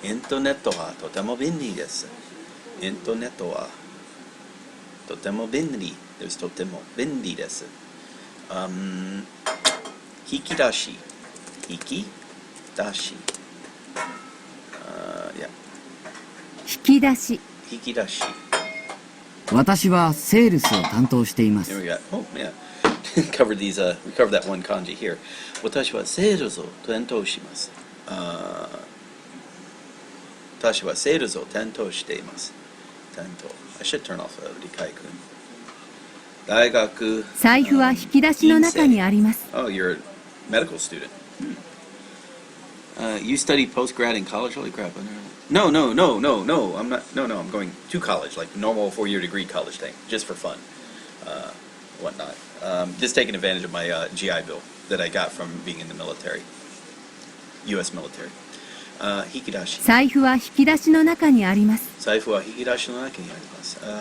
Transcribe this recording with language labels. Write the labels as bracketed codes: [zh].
[ja] インターネットはとても便利です。インターネットはとても便利です。とても便利です。引き出し。引き出し。引き出し。引き出し。私はセールスを担当しています。 [en] There we go. Oh, yeah. We covered that one kanji here. [ja] 私はセールスを担当します。私はセールスを担当しています。担当。 [en] I should turn off [ja] 理解くん。大学。財布は引き出しの中にあります。 [en] Oh, you're a medical student. You study postgrad in college? Holy crap. No, no, no, no, no. I'm not. No, no, I'm going to college, like normal 4-year degree college thing, just for fun. Whatnot. Just taking advantage of my GI Bill that I got from being in the military. U.S. military. Hikidashi. [ja] 財布は引き出しの中にあります。財布は引き出しの中にあります。